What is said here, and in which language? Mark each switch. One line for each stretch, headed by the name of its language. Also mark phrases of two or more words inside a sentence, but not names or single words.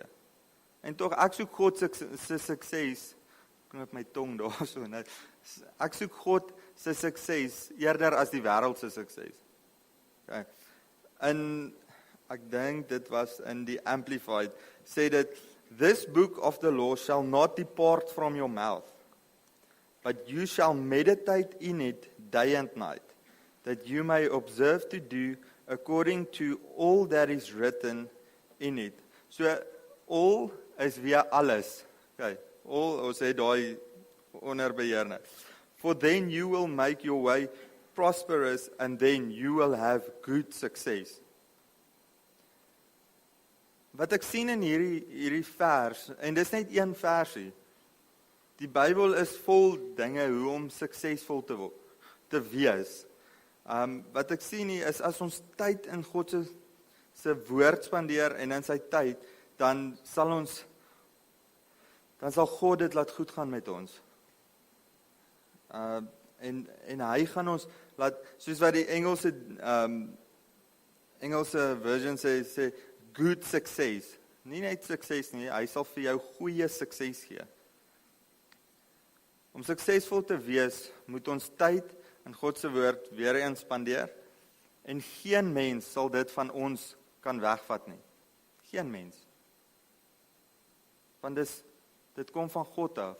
Afrikaans: En tog, ek soek God se sukses, knip my tong daar so, nou, ek soek God se sukses eerder as die wêreld se sukses. Okay. En ek dink dit was in die Amplified, sê dit,
English: this book of the law shall not depart from your mouth, but you shall meditate in it day and night, that you may observe to do according to all that is written in it. So, all is via alles. Okay, all,
Afrikaans: ons sê daai onder beheer nou.
English: For then you will make your way prosperous and then you will have good success.
Afrikaans: Wat ek sien in hierdie vers, en dis net een versie, die Bybel is vol dinge hoe om suksesvol te wees. Wat ek sien hier is, as ons tyd in God se woord spandeer en in sy tyd, dan sal God dit laat goed gaan met ons. En hy gaan ons laat, soos wat die Engelse version sê,
English: good success.
Afrikaans: Nie net sukses nie, hy sal vir jou goeie sukses gee. Om suksesvol te wees, moet ons tyd in God se woord weer eens spandeer, en geen mens sal dit van ons kan wegvat nie. Geen mens. Want dit kom van God af.